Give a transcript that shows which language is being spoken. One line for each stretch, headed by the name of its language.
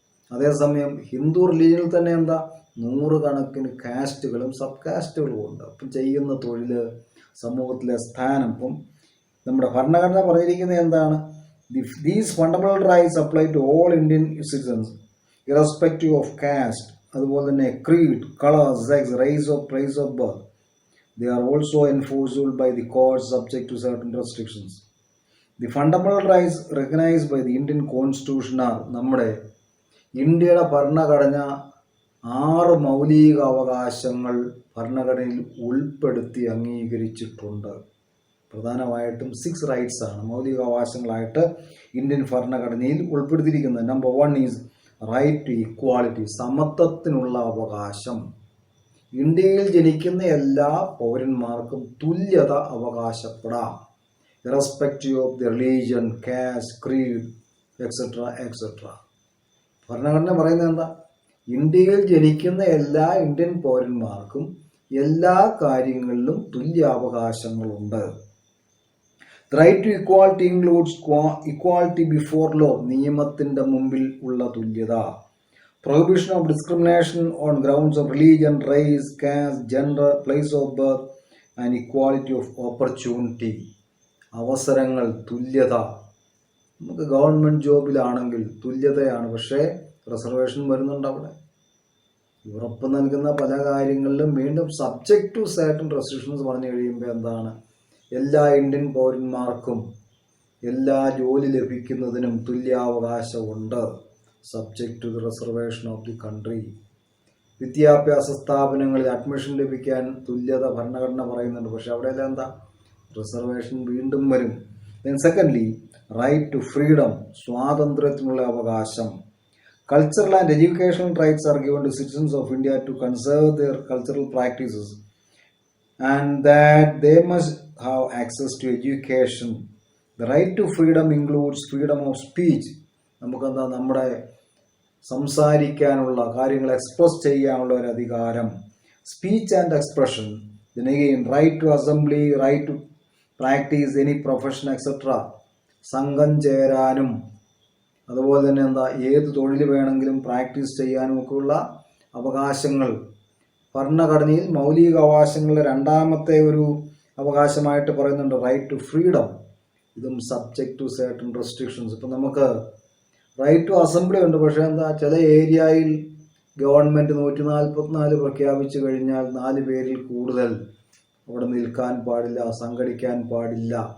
Malayalam: അതേസമയം ഹിന്ദു റിലീജിയനിൽ തന്നെ എന്താ 100 കണക്കിന് കാസ്റ്റുകളും സബ് കാസ്റ്റുകളും ഉണ്ട്. അപ്പം ചെയ്യുന്ന തൊഴിൽ, സമൂഹത്തിലെ സ്ഥാനം. ഇപ്പം നമ്മുടെ ഭരണഘടന പറഞ്ഞിരിക്കുന്നത് എന്താണ്?
English: These fundamental rights apply to all Indian citizens irrespective of caste.
Malayalam: അതുപോലെ തന്നെ
English: creed, color, sex, race or place of birth. They are also enforceable by the courts subject to certain restrictions. The fundamental rights recognized by the Indian Constitution are
Malayalam: നമ്മുടെ ഇന്ത്യയുടെ ഭരണഘടന 6 മൗലിക അവകാശങ്ങൾ ഭരണഘടനയിൽ ഉൾപ്പെടുത്തി അംഗീകരിച്ചിട്ടുണ്ട്. പ്രധാനമായിട്ടും 6 റൈറ്റ്സ് ആണ് മൗലിക അവകാശങ്ങളായിട്ട് ഇന്ത്യൻ ഭരണഘടനയിൽ ഉൾപ്പെടുത്തിയിരിക്കുന്നത്.
English: number 1 is right to equality,
Malayalam: സമത്വത്തിനുള്ള അവകാശം. ഇന്ത്യയിൽ ജനിക്കുന്ന എല്ലാ പൗരന്മാർക്കും തുല്യത അവകാശപ്പെടാം,
English: Irrespective of the religion, caste, creed etcetera.
Malayalam: ഭരണഘടന പറയുന്നത് എന്താ? ഇന്ത്യയിൽ ജനിക്കുന്ന എല്ലാ ഇന്ത്യൻ പൗരന്മാർക്കും എല്ലാ കാര്യങ്ങളിലും തുല്യാവകാശങ്ങളുണ്ട്.
English: The right to equality includes equality before law,
Malayalam: നിയമത്തിൻ്റെ മുമ്പിൽ ഉള്ള തുല്യത.
English: Prohibition of discrimination on grounds of religion, race, caste, gender, place of birth and equality of opportunity.
Malayalam: അവസരങ്ങൾ, തുല്യത. നമുക്ക് ഗവൺമെൻറ് ജോബിലാണെങ്കിൽ തുല്യതയാണ്, പക്ഷേ റിസർവേഷൻ വരുന്നുണ്ട് അവിടെ. ഉറപ്പ് നൽകുന്ന പല കാര്യങ്ങളിലും വീണ്ടും
English: subject to certain restrictions
Malayalam: പറഞ്ഞു കഴിയുമ്പോൾ എന്താണ്? എല്ലാ ഇന്ത്യൻ പൗരന്മാർക്കും എല്ലാ ജോലി ലഭിക്കുന്നതിനും തുല്യാവകാശമുണ്ട്,
English: Subject to the reservation of the country.
Malayalam: വിദ്യാഭ്യാസ സ്ഥാപനങ്ങളിൽ അഡ്മിഷൻ ലഭിക്കാൻ തുല്യത ഭരണഘടന പറയുന്നുണ്ട്, പക്ഷെ അവിടെയെല്ലാം എന്താ?
English: reservation
Malayalam: വീണ്ടും വരും.
English: then secondly right to freedom,
Malayalam: സ്വാതന്ത്ര്യത്തിനുള്ള അവകാശം.
English: Cultural and educational rights are given to citizens of India to conserve their cultural practices and that they must have access to education. The right to freedom includes freedom of speech.
Malayalam: നമുക്കെന്താ? നമ്മുടെ സംസാരിക്കാനുള്ള, കാര്യങ്ങൾ express ചെയ്യാനുള്ള ഒരു അധികാരം.
English: Speech and expression. Then again, right to assembly, right to practice any profession, etc.
Malayalam: സംഘം ചേരാനും അതുപോലെ തന്നെ ഏത് തൊഴിൽ വേണമെങ്കിലും പ്രാക്ടീസ് ചെയ്യാനും ഒക്കെയുള്ള അവകാശങ്ങൾ ഭരണഘടനയിൽ മൗലിക അവകാശങ്ങളുടെ രണ്ടാമത്തെ ഒരു അവകാശമായിട്ട് പറയുന്നുണ്ട്,
English: Right to freedom.
Malayalam: ഇതും
English: Subject to certain restrictions.
Malayalam: ഇപ്പം നമുക്ക് റൈറ്റ് ടു അസംബ്ലി ഉണ്ട്, പക്ഷേ ചില ഏരിയയിൽ ഗവൺമെൻറ് 144 പ്രഖ്യാപിച്ചു കഴിഞ്ഞാൽ 4 പേരിൽ കൂടുതൽ അവിടെ നിൽക്കാൻ പാടില്ല, സംഘടിക്കാൻ പാടില്ല.